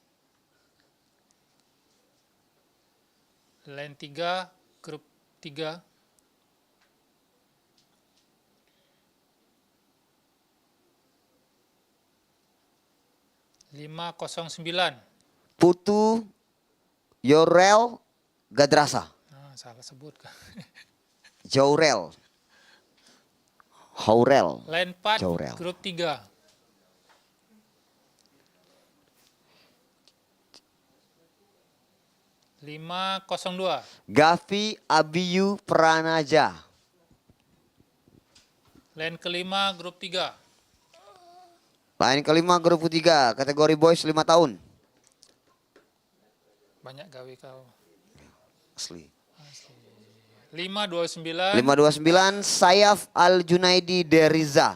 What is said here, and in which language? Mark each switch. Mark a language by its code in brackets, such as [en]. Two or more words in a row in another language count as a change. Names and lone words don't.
[id] Line 3 grup 3. 509. Putu Yorel Gadrasa. Nah, salah sebut kan. Jaurel. Haurel. Line 4 Jaurel. grup 3. 502. Gavi Abiyu Pranaja. Line kelima grup 3. Line kelima grup 3 kategori boys 5 tahun. Banyak gawe kau. Asli. 529. 529 Sayaf Al Junaidi Deriza.